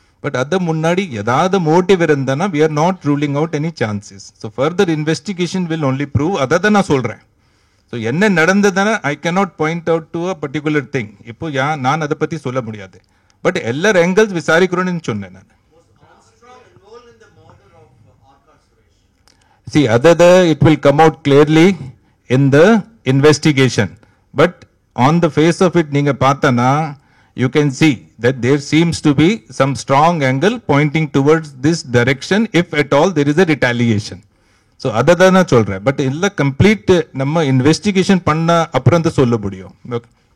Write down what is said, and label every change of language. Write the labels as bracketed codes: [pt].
[en] but [ta] அதை முன்னாடி ஏதாவது மோட்டிவ் இருந்தானா [en] We are not ruling out any chances. So further investigation will only prove. [ta] அதை தான் நான் சொல்கிறேன். [en] so [ta] என்ன நடந்ததுன்னா [en] I cannot point out to a particular thing. [ta] இப்போ நான் அதை பற்றி சொல்ல முடியாது. பட் எல்லா ஆங்கிள்ஸ் விசாரிக்கிறோன்னு சொன்னேன் நான். [en] See, it will come out clearly in the investigation. But on the face of it, [ta] நீங்க பார்த்தனா, [en] you can see that there seems to be some strong angle pointing towards this direction if at all there is a retaliation. [ta] So தான் நான் சொல்றேன். But இல்ல complete நம்ம investigation பண்ண அப்புறம் தான் சொல்ல முடியும். Okay.